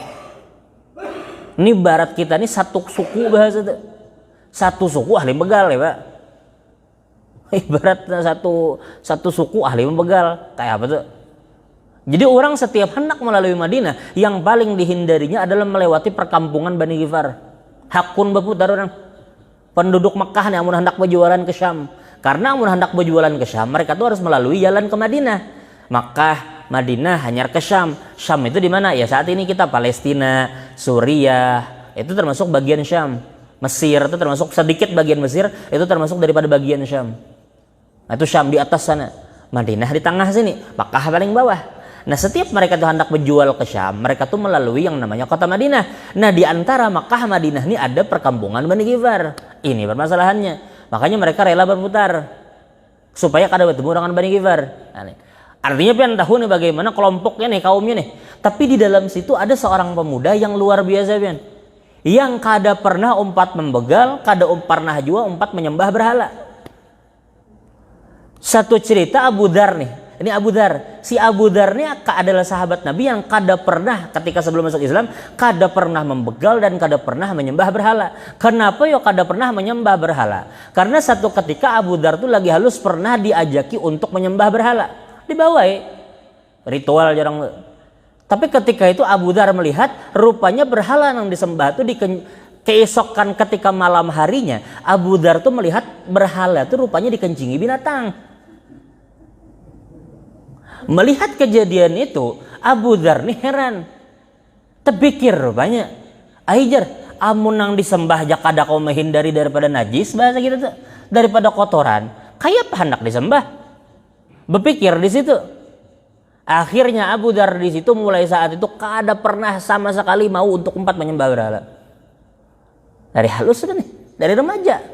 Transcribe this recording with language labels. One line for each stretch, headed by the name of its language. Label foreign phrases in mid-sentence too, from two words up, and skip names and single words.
Indonesian: Ini barat kita ini satu suku bahasa itu. Satu suku ahli begal ya, Pak. Ibarat satu suku ahli membegal. Kayak apa tuh? Jadi orang setiap hendak melalui Madinah, yang paling dihindarinya adalah melewati perkampungan Bani Ghifar.
Banjar: Hakun berputar orang.
Indonesian: Penduduk Mekah nih amun hendak berjualan ke Syam. Karena amun hendak berjualan ke Syam, mereka tuh harus melalui jalan ke Madinah. Makkah, Madinah, hanyar ke Syam. Syam itu di mana? Ya saat ini kita Palestina, Suriah, itu termasuk bagian Syam. Mesir itu termasuk sedikit bagian Mesir, itu termasuk daripada bagian Syam. Nah, itu Syam di atas sana. Madinah di tengah sini, Makkah paling bawah. Nah, setiap mereka tuh hendak berjual ke Syam, mereka tuh melalui yang namanya kota Madinah. Nah, di antara Makkah Madinah ini ada perkampungan Bani Ghifar. Ini permasalahannya. Makanya mereka rela berputar supaya kada bertemu dengan Bani Ghifar. Nah, artinya pian tahu nih bagaimana kelompoknya nih, kaumnya nih. Tapi di dalam situ ada seorang pemuda yang luar biasa pian. Yang kada pernah umpat membegal, kada pernah juga umpat menyembah berhala. Satu cerita Abu Dzar nih. Ini Abu Dzar. Si Abu Dzar ini adalah sahabat Nabi yang kada pernah ketika sebelum masuk Islam kada pernah membegal dan kada pernah menyembah berhala. Kenapa yo kada pernah menyembah berhala? Karena satu ketika Abu Dzar tuh lagi halus pernah diajaki untuk menyembah berhala. Dibawai ritual jarang. Tapi ketika itu Abu Dzar melihat rupanya berhala yang disembah itu keesokan ketika malam harinya Abu Dzar tuh melihat berhala itu rupanya dikencingi binatang. Melihat kejadian itu, Abu Dzar nih heran.
Banjar: Terpikir rupanya, Aijar, amun nang disembah jak kada kau menghindari daripada najis bahasa gitu tuh, daripada kotoran.
Indonesian: Kayak apa hendak disembah? Berpikir di situ. Akhirnya Abu Dzar di situ mulai saat itu kada pernah sama sekali mau untuk umpat menyembah berhala. Dari halus sudah nih, dari remaja.